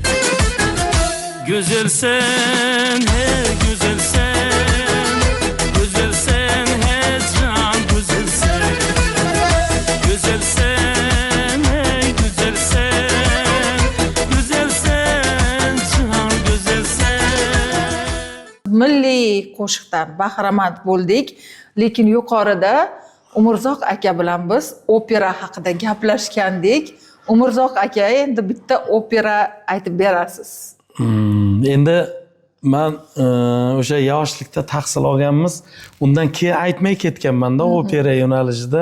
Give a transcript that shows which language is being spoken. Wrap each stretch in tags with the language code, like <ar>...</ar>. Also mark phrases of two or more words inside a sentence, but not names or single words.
<tk>Güzelsen hey güzelsen, güzelsen hey can güzelsen. Güzelsen hey güzelsen, güzelsen can güzelsen.</tk> <uz>Milliy qo'shiqdan bahramand bo'ldik, lekin yuqorida Umurzoq aka bilan biz opera haqida gaplashgandik. Umurzoq aka, endi bitta opera aytib berasiz. Endi men o'sha yoshlikda tahsil olganmiz, undan keyin aytmay ketganman-da opera yo'nalishida.</uz>